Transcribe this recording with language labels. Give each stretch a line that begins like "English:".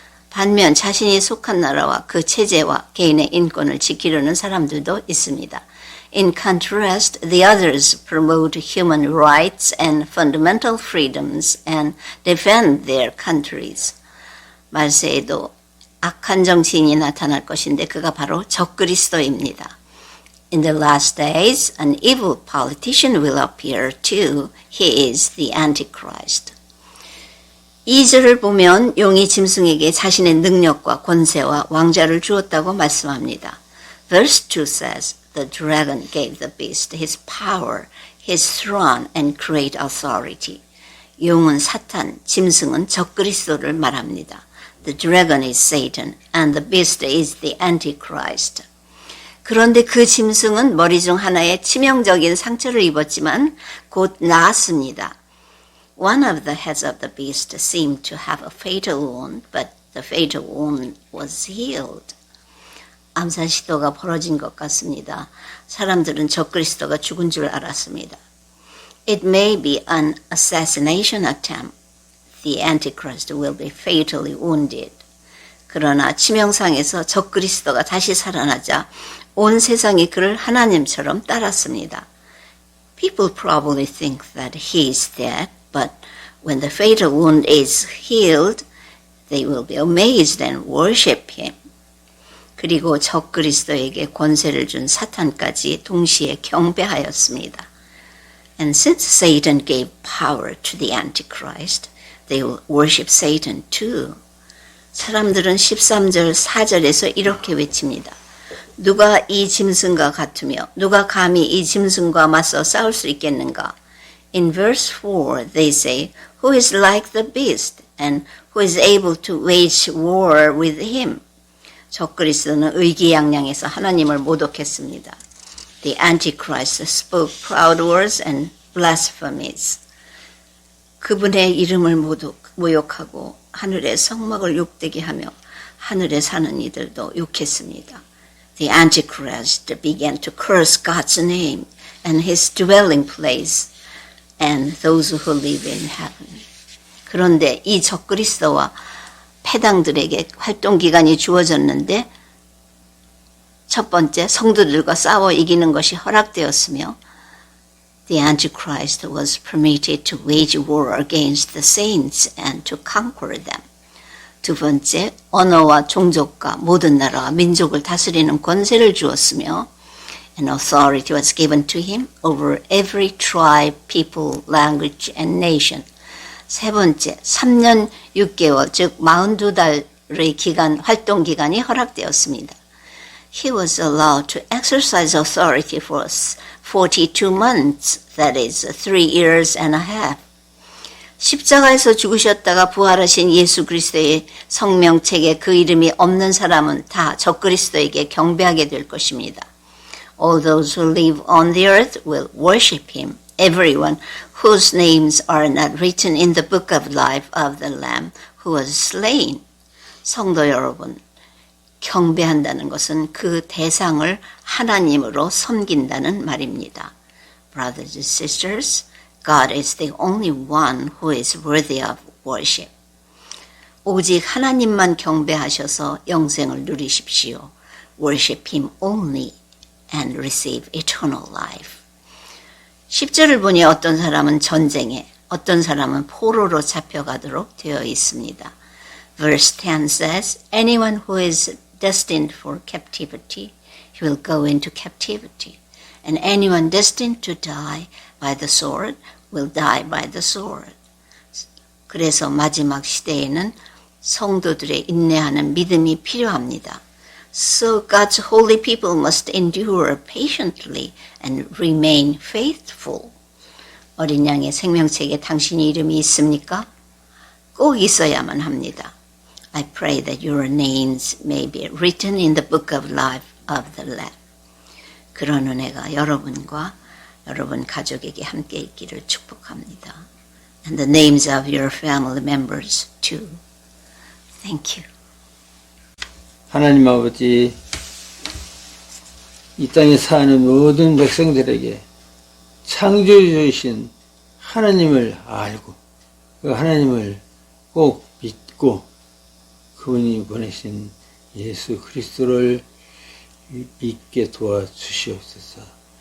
Korean: 반면 자신이 속한 나라와 그 체제와 개인의 인권을 지키려는 사람들도 있습니다.
English: In contrast, the others promote human rights and fundamental freedoms and defend their countries.
Korean: 말세에도 악한 정치인이 나타날 것인데 그가 바로 적그리스도입니다.
English: In the last days, an evil politician will appear too. He is the Antichrist.
Korean: 2절을 보면 용이 짐승에게 자신의 능력과 권세와 왕좌를 주었다고 말씀합니다.
English: Verse 2 says, The dragon gave the beast his power, his throne, and great authority.
Korean: 용은 사탄, 짐승은 적그리스도를 말합니다.
English: The dragon is Satan, and the beast is the Antichrist.
Korean: 그런데 그 짐승은 머리 중 하나에 치명적인 상처를 입었지만 곧 나았습니다.
English: One of the heads of the beast seemed to have a fatal wound, but the fatal wound was healed.
Korean: 암살 시도가 벌어진 것 같습니다. 사람들은 적그리스도가 죽은 줄 알았습니다.
English: It may be an assassination attempt. The Antichrist will be fatally wounded.
Korean: 그러나 치명상에서 적그리스도가 다시 살아나자 온 세상이 그를 하나님처럼 따랐습니다.
English: People probably think that he is dead, but when the fatal wound is healed, they will be amazed and worship him.
Korean: 그리고 적그리스도에게 권세를 준 사탄까지 동시에 경배하였습니다.
English: And since Satan gave power to the Antichrist, they will worship Satan too.
Korean: 사람들은 13절 4절에서 이렇게 외칩니다. 누가 이 짐승과 같으며 누가 감히 이 짐승과 맞서 싸울 수 있겠는가?
English: In verse 4 they say, Who is like the beast and who is able to wage war with him?
Korean: 적그리스도는 의기양양해서 하나님을 모독했습니다.
English: The Antichrist spoke proud words and blasphemies.
Korean: 그분의 이름을 모욕하고 하늘의 성막을 욕되게 하며 하늘에 사는 이들도 욕했습니다.
English: The Antichrist began to curse God's name and his dwelling place and those who live in heaven.
Korean: 그런데 이 적그리스도와 패당들에게 활동기간이 주어졌는데 첫 번째 성도들과 싸워 이기는 것이 허락되었으며
English: The Antichrist was permitted to wage war against the saints and to conquer them.
Korean: 두 번째, 언어와 종족과 모든 나라와 민족을 다스리는 권세를 주었으며
English: and authority was given to him over every tribe, people, language, and nation.
Korean: 세 번째, 3년 6개월, 즉 42달의 활동 기간이 허락되었습니다.
English: He was allowed to exercise authority for 42 months, that is 3 years and a half.
Korean: 십자가에서 죽으셨다가 부활하신 예수 그리스도의 성명책에 그 이름이 없는 사람은 다 적그리스도에게 경배하게 될 것입니다.
English: All those who live on the earth will worship him. Everyone whose names are not written in the book of life of the Lamb who was slain.
Korean: 성도 여러분, 경배한다는 것은 그 대상을 하나님으로 섬긴다는 말입니다.
English: Brothers and sisters, God is the only one who is worthy of worship.
Korean: 오직 하나님만 경배하셔서 영생을 누리십시오.
English: Worship him only and receive eternal life.
Korean: 10절을 보니 어떤 사람은 전쟁에, 어떤 사람은 포로로 잡혀가도록 되어 있습니다.
English: Verse 10 says, Anyone who is destined for captivity, he will go into captivity. And anyone destined to die by the sword will die by the sword.
Korean: 그래서 마지막 시대에는 성도들의 인내하는 믿음이 필요합니다.
English: So God's holy people must endure patiently and remain faithful.
Korean: 어린 양의 생명책에 당신의 이름이 있습니까? 꼭 있어야만 합니다.
English: I pray that your names may be written in the book of life of the Lamb. 그런 은혜가 여러분과 여러분 가족에게 함께 있기를 축복합니다. And the names of your family members too. Thank you.
Korean: 하나님 아버지, 이 땅에 사는 모든 백성들에게 창조주이신 하나님을 알고 그 하나님을 꼭 믿고 그분이 보내신 예수 그리스도를 믿게 도와주시옵소서.